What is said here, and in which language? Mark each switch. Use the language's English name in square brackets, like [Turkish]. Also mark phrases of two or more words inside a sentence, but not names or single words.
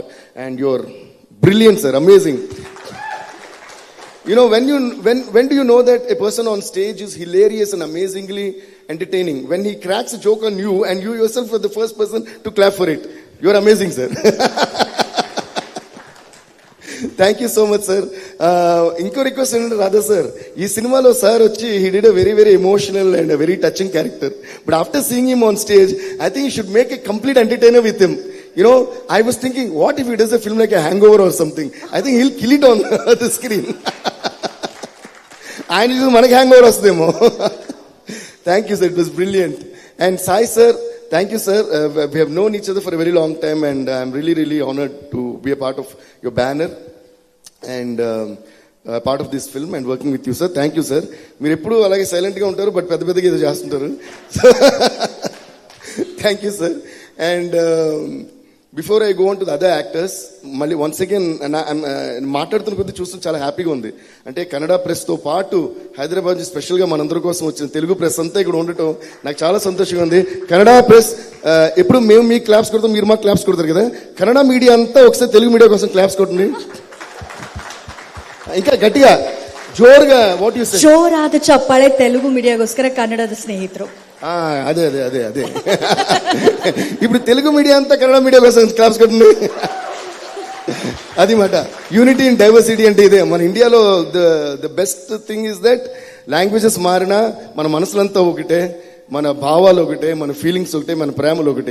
[English] And you're brilliant sir, amazing. When do you know that a person on stage is hilarious and amazingly entertaining? When he cracks a joke on you and you yourself are the first person to clap for it. You are amazing sir. Thank you so much sir. Inko request [Telugu] ఏంటంటే, రాధా సార్, ఈ సినిమాలో సార్ వచ్చి [English] he did a very very emotional and a very touching character, but after seeing him on stage, I think you should make a complete entertainer with him. I was thinking, what if he does a film like a Hangover or something? I think he'll kill it on the screen. [Telugu] ఆయన చూసి మనకి హ్యాంగ్ ఓవర్ వస్తుందేమో. [English] Thank you sir, it was brilliant. And Sai sir, thank you sir. We have known each other for a very long time, and I'm really really honoured to be a part of your banner and part of this film and working with you sir. Thank you sir. [Telugu] మీరు ఎప్పుడు అలాగే సైలెంట్గా ఉంటారు, బట్ పెద్ద పెద్దగా ఏదో చేస్తుంటారు. [English] Thank you sir. And before I go on to the other actors, [Telugu] మళ్ళీ [English] once again [Telugu] మాట్లాడుతున్న కొద్దీ చూస్తూ చాలా హ్యాపీగా ఉంది. అంటే కన్నడ ప్రెస్తో పాటు హైదరాబాద్ నుంచి స్పెషల్గా మనందరి కోసం వచ్చిన తెలుగు ప్రెస్ అంతా ఇక్కడ ఉండటం నాకు చాలా సంతోషంగా ఉంది. కన్నడ ప్రెస్, ఎప్పుడు మేము మీకు క్లాప్స్ కొడతాం, మీరు మాకు క్లాప్స్ కొడతారు కదా. కన్నడ మీడియా అంతా ఒకసారి తెలుగు మీడియా కోసం క్లాప్స్ కొట్టండి ఇంకా గట్టిగా జోరుగా. [English] What you say? [Kannada] ಜೋರಾದ ಚಪ್ಪಾಳೆ తెలుగు మీడియాಗೋಸ್ಕರ ಕನ್ನಡದ ಸ್ನೇಹಿತರು. [Telugu] అదే అదే అదే అదే ఇప్పుడు తెలుగు మీడియా అంతా కన్నడ మీడియా కోసం క్లాప్స్ కొట్టండి. అది మాట [English] unity in diversity [Telugu] అంటే ఇదే. మన ఇండియాలో [English] the best thing is that [Telugu] లాంగ్వేజెస్ మారినా మన మనసులంతా ఒకటే, మన భావాలు ఒకటే, మన ఫీలింగ్స్ ఒకటే, మన ప్రేమలు ఒకటే.